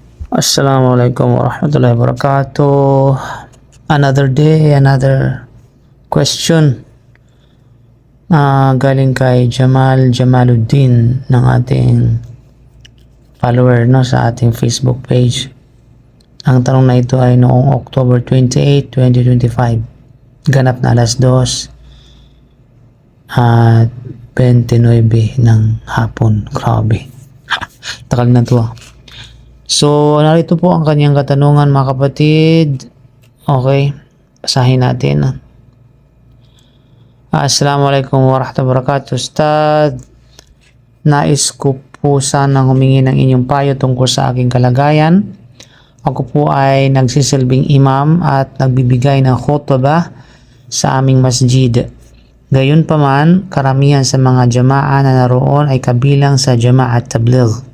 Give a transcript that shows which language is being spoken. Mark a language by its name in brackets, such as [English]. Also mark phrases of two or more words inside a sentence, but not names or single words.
[Arabic] السلام عليكم ورحمة الله وبركاته. [English] Another day, another question. [Filipino] Galing kay Jamaluddin ng ating follower sa ating Facebook page. Ang tanong na ito ay noong October 28, 2025. Ganap na alas 2 at 29 ng hapon. Grabe. Takal na to. So, narito po ang kanyang katanungan mga kapatid. Okay, basahin natin. [Arabic] السلام عليكم ورحمة الله وبركاته. [Filipino] Ustad, nais ko po sanang humingi ng inyong payo tungkol sa aking kalagayan. Ako po ay nagsisilbing imam at nagbibigay ng khutbah sa aming masjid. Gayunpaman, karamihan sa mga jamaah na naroon ay kabilang sa Jamaat Tabligh.